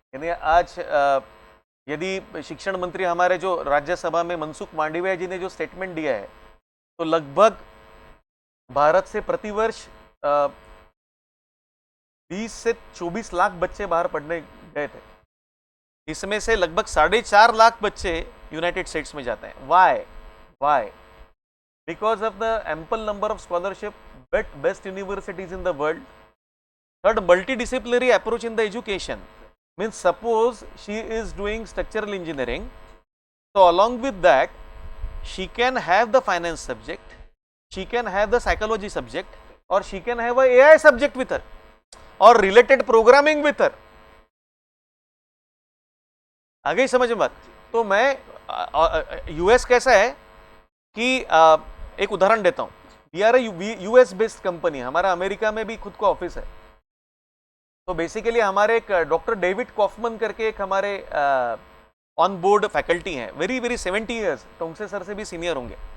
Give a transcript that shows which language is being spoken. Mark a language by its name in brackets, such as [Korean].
[Hindi] यानी आज यदि शिक्षण मंत्री हमारे जो राज्यसभा में मनसुख मांडविया जी ने जो स्टेटमेंट दिया है, तो लगभग भारत से प्रतिवर्ष 20 से 24 लाख बच्चे बाहर पढ़ने गए थे। इसमें से लगभग 4.5 लाख बच्चे यूनाइटेड स्टेट्स में जाते हैं। [English] Why? Because of the ample number of scholarship, best universities in the world, third, multidisciplinary approach in the education. Means suppose she is doing structural engineering, so along with that she can have the finance subject, she can have the psychology subject, or she can have a AI subject with her or related programming with her. [Hindi] आ गई समझ में बात? तो मैं US कैसा है कि एक उदाहरण देता हूं। [English] we are US based company, [Hindi] हमारा अमेरिका में भी खुद का ऑफिस है। तो बेसिकली हमारे एक डॉक्टर डेविड कॉफमन करके एक हमारे ऑन बोर्ड फैकल्टी हैं, [English] very very 70 years, [Hindi] टोंगसे सर से भी सीनियर होंगे।